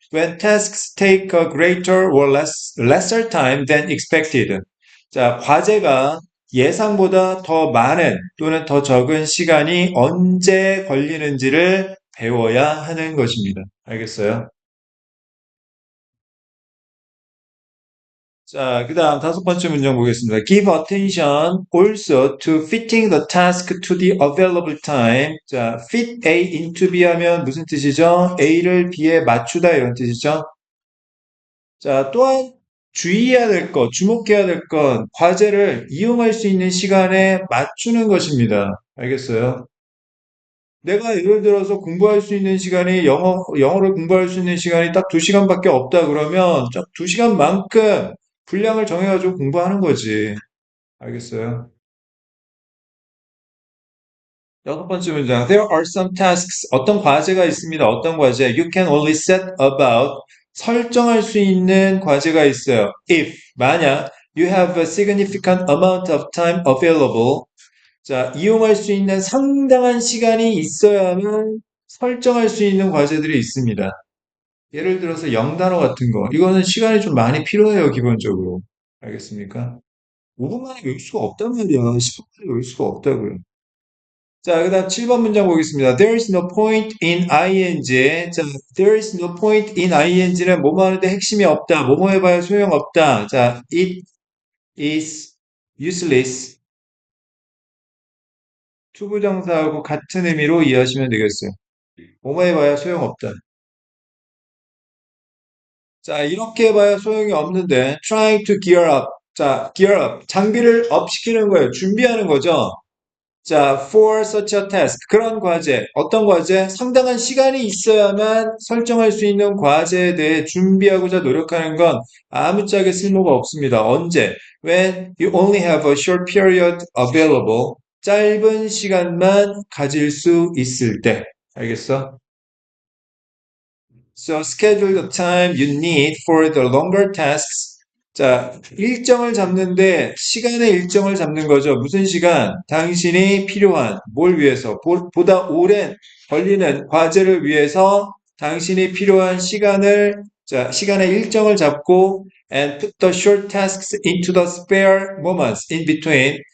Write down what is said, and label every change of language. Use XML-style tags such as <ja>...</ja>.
<en>When tasks take a greater or lesser time than expected.</en> <ko>자, 과제가 예상보다 더 많은 또는 더 적은 시간이 언제 걸리는지를 배워야 하는 것입니다. 알겠어요? 자, 그 다음 다섯 번째 문장 보겠습니다.</ko> <en>Give attention also to fitting the task to the available time.</en> <ko>자, fit A into B 하면 무슨 뜻이죠? A를 B에 맞추다 이런 뜻이죠. 자, 또한 주의해야 될 것, 주목해야 될 것, 과제를 이용할 수 있는 시간에 맞추는 것입니다. 알겠어요? 내가 예를 들어서 공부할 수 있는 시간이 영어를 공부할 수 있는 시간이 딱 2시간밖에 없다 그러면 딱 2시간만큼 분량을 정해가지고 공부하는 거지. 알겠어요? 여섯 번째 문장.</ko> <en>There are some tasks.</en> <ko>어떤 과제가 있습니다. 어떤 과제?</ko> <en>You can only set about.</en> <ko>설정할 수 있는 과제가 있어요.</ko> <en>If, 만약, you have a significant amount of time available.</en> <ko>자, 이용할 수 있는 상당한 시간이 있어야만 설정할 수 있는 과제들이 있습니다. 예를 들어서 영단어 같은 거. 이거는 시간이 좀 많이 필요해요, 기본적으로. 알겠습니까? 5분 만에 외울 수가 없단 말이야. 10분 만에 외울 수가 없다고요. 자, 그 다음 7번 문장 보겠습니다.</ko> <en>There is no point in ing. 자, there is no point in ing는</en> <ko>뭐뭐 하는데 핵심이 없다. 뭐뭐 해봐야 소용없다. 자,</ko> <en>it is useless.</en> <ko>투부정사하고 같은 의미로 이해하시면 되겠어요. 뭐뭐 해봐야 소용없다. 자, 이렇게 해봐야 소용이 없는데,</ko> <en>trying to gear up. 자, gear up.</en> <ko>장비를 업 시키는 거예요. 준비하는 거죠. 자,</ko> <en>for such a task.</en> <ko>그런 과제. 어떤 과제? 상당한 시간이 있어야만 설정할 수 있는 과제에 대해 준비하고자 노력하는 건 아무짝에 쓸모가 없습니다. 언제?</ko> <en>When you only have a short period available.</en> <ko>짧은 시간만 가질 수 있을 때. 알겠어?</ko> <en>So schedule the time you need for the longer tasks.</en> <ko>자, 일정을 잡는데 시간의 일정을 잡는 거죠. 무슨 시간? 당신이 필요한 뭘 위해서? 보다 오랜 걸리는 과제를 위해서 당신이 필요한 시간을 자, 시간의 일정을 잡고</ko> <en>and put the short tasks into the spare moments in between.</en>